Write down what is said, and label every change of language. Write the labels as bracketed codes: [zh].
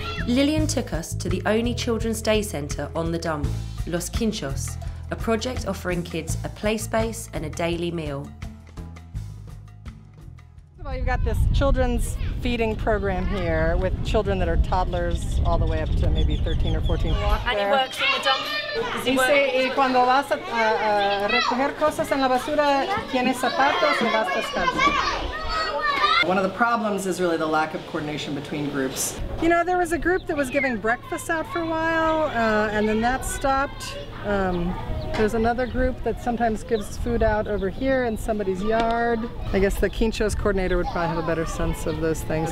[en] Lillian took us to the only children's day centre on the dump, Los Quinchos, a project offering kids a play space and a daily meal. Well, you've got this children's feeding program here with children that are toddlers all the way up to maybe 13 or 14. And he works in the dump? [es] Dice, y cuando vas a recoger cosas en la basura, tienes zapatos y vas descalzo. [en] One of the problems is really the lack of coordination between groups. You know, there was a group that was giving breakfast out for a while, and then that stopped. There's another group that sometimes gives food out over here in somebody's yard. I guess the Quinchos coordinator would probably have a better sense of those things.